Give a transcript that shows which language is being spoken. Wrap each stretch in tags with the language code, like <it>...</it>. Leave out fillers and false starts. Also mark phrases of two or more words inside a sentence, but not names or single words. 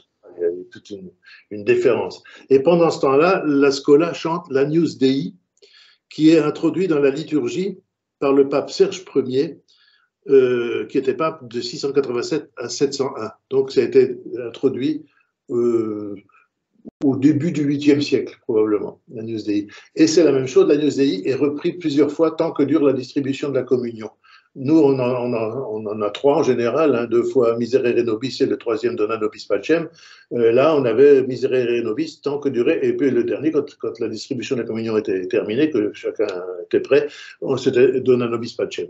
<fr>il y a toute une déférence. Et pendant ce temps-là, la Schola chante l'Agnus Dei, qui est introduit dans la liturgie par le pape Serge Ier, qui était pape de 687 à 701. Donc ça a été introduit au début du 8e siècle, probablement, l'Agnus Dei. Et c'est la même chose, l'Agnus Dei est repris plusieurs fois tant que dure la distribution de la communion. Nous, on en a trois en général, hein, 2 fois</fr> <la>Miserere Nobis</la> <fr>et le 3e</fr> <la>Dona Nobis Pacem.</la> <fr>Là, on avait</fr> <la>Miserere Nobis</la> <fr>tant que durait, et puis le dernier, quand la distribution de la communion était terminée, que chacun était prêt, c'était</fr> <la>Dona Nobis Pacem.</la>